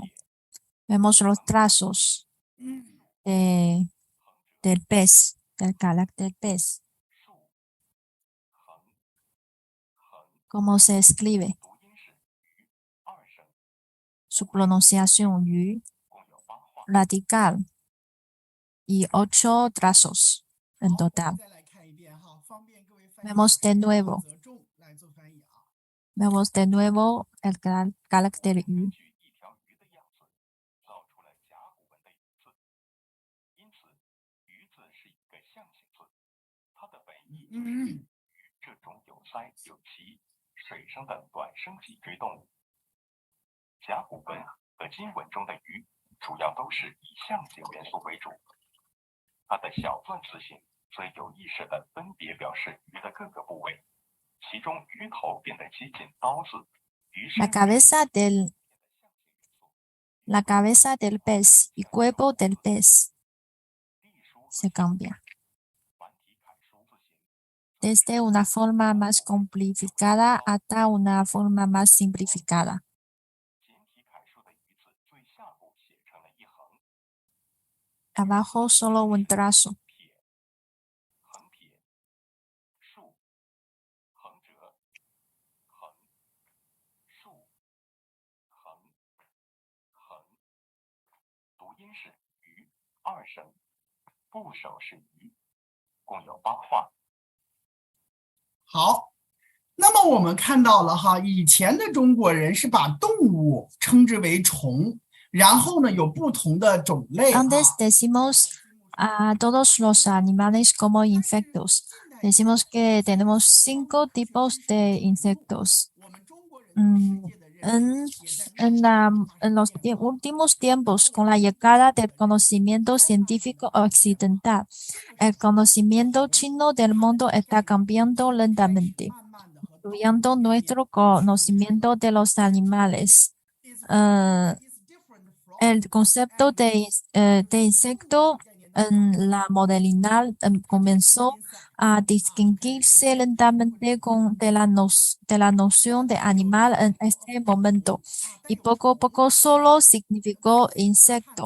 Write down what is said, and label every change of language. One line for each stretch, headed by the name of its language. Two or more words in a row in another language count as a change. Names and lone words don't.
Spanish: Vemos los trazos del pez, del carácter pez. ¿Cómo se escribe? Su pronunciación yu, radical. y 8 trazos en
Chinese: 好，我们
Spanish: total.
Chinese: 再来看一遍哈，方便各位翻译
Spanish: Vemos de
Chinese: 者
Spanish: nuevo,
Chinese: 责重来做翻译啊。
Spanish: vemos de nuevo el carácter
Chinese: 根
Spanish: y.
Chinese: 据一条鱼的样子，造出了甲骨文的鱼字，因此鱼字是一个象形字，它的本意就是比喻这种有鳃有鳍、水生的短生脊椎动物。甲骨文和金文中的鱼主要都是以象形元素为主，它的小篆字形则有意识地分别表示鱼的各个部位，其中鱼头变得接近刀字，鱼身
Spanish: La cabeza del pez y cuerpo del pez
Chinese: 隶书和
Spanish: se cambia
Chinese: 繁体楷书字形。
Spanish: desde una forma más complicada hasta una forma más simplificada.
Chinese: 简体楷书的鱼字最下部写成了一横，
Spanish: Abajo solo un trazo.
Chinese: 撇、横撇、竖、横折、横、竖、横、横。读音是鱼二声，部首是鱼，共有8画。好，那么我们看到了哈，以前的中国人是把动物称之为虫，然后呢有不同的种类啊。
Spanish: Antes decimos a todos los animales como insectos. Decimos que tenemos 5 tipos de insectos.
Chinese: 我们中国人对世 Mm, 界的认识也在
Spanish: En los últimos tiempos, con la llegada del conocimiento científico occidental, el conocimiento chino del mundo está cambiando lentamente,
Chinese: 慢慢的和
Spanish: incluyendo nuestro conocimiento de los animales. El concepto de insecto en la modernidad comenzó a distinguirse lentamente de la noción de animal en este momento y poco a poco solo significó insecto.